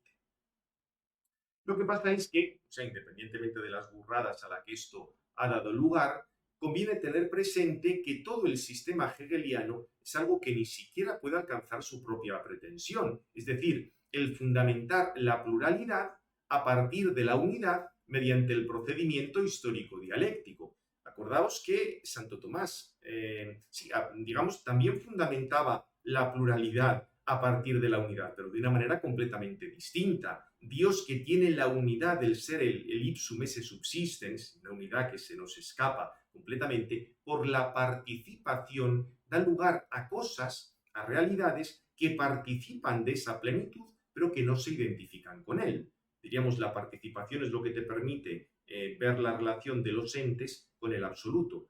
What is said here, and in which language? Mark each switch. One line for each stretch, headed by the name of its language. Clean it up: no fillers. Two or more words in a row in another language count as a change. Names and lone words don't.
Spanish: Lo que pasa es que, o sea, independientemente de las burradas a las que esto ha dado lugar, conviene tener presente que todo el sistema hegeliano es algo que ni siquiera puede alcanzar su propia pretensión, es decir, el fundamentar la pluralidad a partir de la unidad mediante el procedimiento histórico dialéctico. Acordaos que Santo Tomás, digamos, también fundamentaba la pluralidad a partir de la unidad, pero de una manera completamente distinta. Dios, que tiene la unidad del ser, el
Latin: ipsum esse subsistens,
Spanish: una unidad que se nos escapa completamente, por la participación da lugar a cosas, a realidades que participan de esa plenitud, pero que no se identifican con él. Diríamos, la participación es lo que te permite ver la relación de los entes con el absoluto.